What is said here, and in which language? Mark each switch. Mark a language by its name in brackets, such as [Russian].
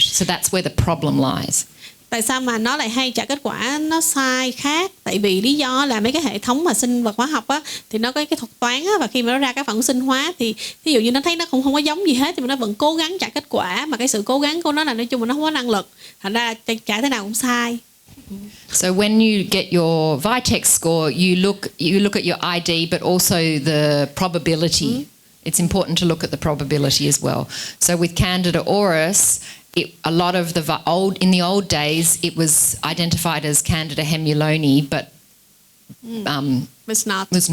[English] So that's where the problem lies. [Vietnamese] Tại sao mà nó lại hay trả kết quả nó sai khác? Tại vì lý do là mấy cái hệ thống mà sinh vật hóa học á, thì nó có cái thuật toán á, và khi mà nó ra các phản ứng sinh hóa thì ví dụ như nó thấy nó không có giống gì hết, nhưng mà nó vẫn cố gắng trả kết quả, mà cái sự cố gắng của nó là nói chung là nó không có năng lực, thành ra trả thế nào cũng sai. [English] So when you get your VITEC score, you look at your ID, but also the probability. It's important to look at the probability as well. So with Candida auris, a lot of in the old days, it was identified as Candida hemuloni, but was not.